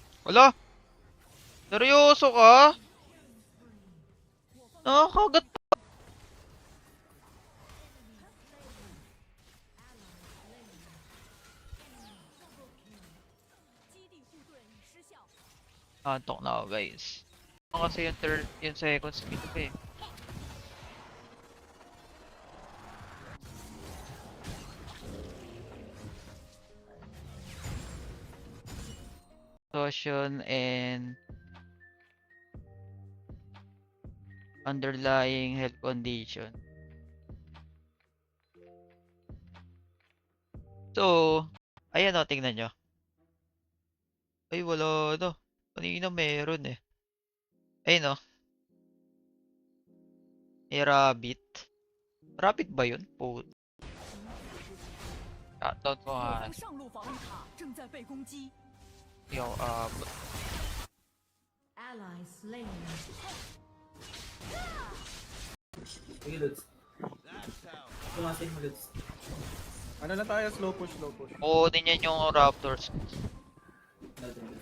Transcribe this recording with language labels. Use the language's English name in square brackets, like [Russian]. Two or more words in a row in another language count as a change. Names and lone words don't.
[Filipino] Wala! Seryoso ka? Nakakagat pa. Antok na ako guys. Ako kasi yung [English] second speed [Filipino] ko eh. [English] Exhaustion and underlying health condition. [Filipino] So, ayan o, tingnan nyo. Ay, wala na. Kanina meron eh. Ayun o. May rabbit. Rabbit ba yun? Po. Shoutout ko nga. [Chinese] 我方上路防御塔正在被攻击。 [Filipino] Hindi ako aabot. [English] Ally slain. [Filipino] Sige, Lods. Tumasin mo, Lods. Ano na tayo? [English] Slow push, slow push. [Filipino] Oo, din yan yung Raptors. Natin, Lods.